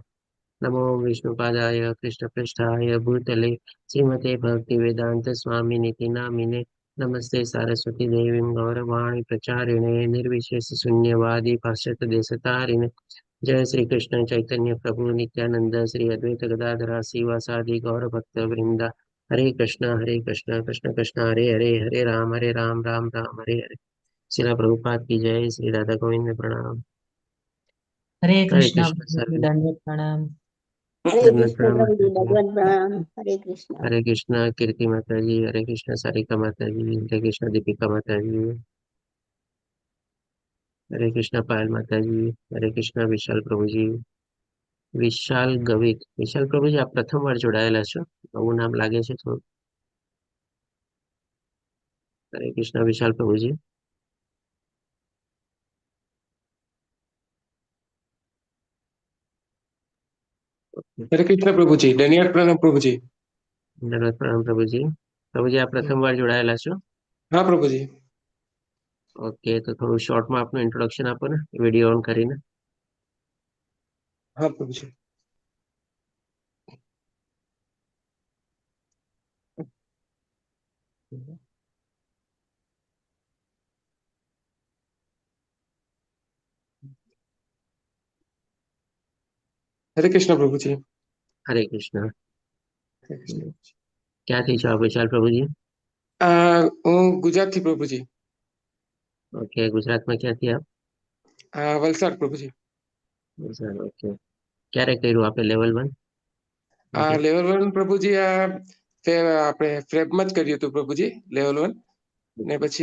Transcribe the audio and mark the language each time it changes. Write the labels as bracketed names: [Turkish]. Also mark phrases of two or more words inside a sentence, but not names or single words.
[Sanskrit] नमो विष्णुपादाय कृष्णपृष्ठाय भूतले श्रीमते भक्तिवेदान्त स्वामिनिति नामिने. नमस्ते सारस्वती देवीं गौरवाणी प्रचारिणे निर्विशेष शून्यवादी पाश्चात्य देशतारिणे. जय श्री कृष्ण चैतन्य प्रभु नित्यानंद श्री अद्वैत गदाधर श्रीवासादि गौर भक्त वृंदा. हरे कृष्ण कृष्ण कृष्ण हरे हरे हरे राम राम राम हरे हरे. [Hindi] शिला प्रभुपाद की जय. श्री राधा गोविंद प्रणाम. हरे हरे कृष्णा कृष्ण सर. दंडवत प्रणाम। हरे दंडवत कृष्ण प्रणाम प्रभु जी, माता जी. भगवान प्रणाम। हरे कृष्ण। हरे कृष्ण कीर्ति माता जी. हरे कृष्ण सारिका माता जी. हरे कृष्ण दीपिका माता जी. हरे कृष्ण पायल माता जी. हरे कृष्ण विशाल प्रभु जी. [Gujarati] વિશાલ ગવિત. વિશાલ પ્રભુજી, આપ પ્રથમ વાર જોડાયેલા છો, નવું નામ લાગે છે થોડું. હરે કૃષ્ણ વિશાલ પ્રભુજી. [Hindi] हरे कृष्ण प्रभु जी, धन्यवाद प्रणाम प्रभु जी। [Gujarati] ધન્યવાદ પ્રણામ પ્રભુજી. પ્રભુજી, આપ પ્રથમ વાર જોડાયેલા છો. [Hindi] हाँ प्रभु जी। [Gujarati] ઓકે, તો થોડું શોર્ટમાં આપનું ઇન્ટ્રોડક્શન આપો ને, [English] video on [Gujarati] કરીને. [Hindi] हाँ प्रभु जी। हरे कृष्ण प्रभु जी। [Gujarati] હરે કૃષ્ણ. [Hindi] हरे कृष्ण प्रभु जी। [Gujarati] ક્યાંથી છો આપ વિશાલ પ્રભુજી? હું ગુજરાતથી પ્રભુજી। ઓકે, ગુજરાતમાં ક્યાંથી આપ? વલસાડ પ્રભુજી। ઓકે, ક્યારે કર્યું આપે લેવલ 1? લેવલ 1 પ્રભુજી આપણે ફેબમાં જ કર્યું હતું પ્રભુજી લેવલ 1 ને પછી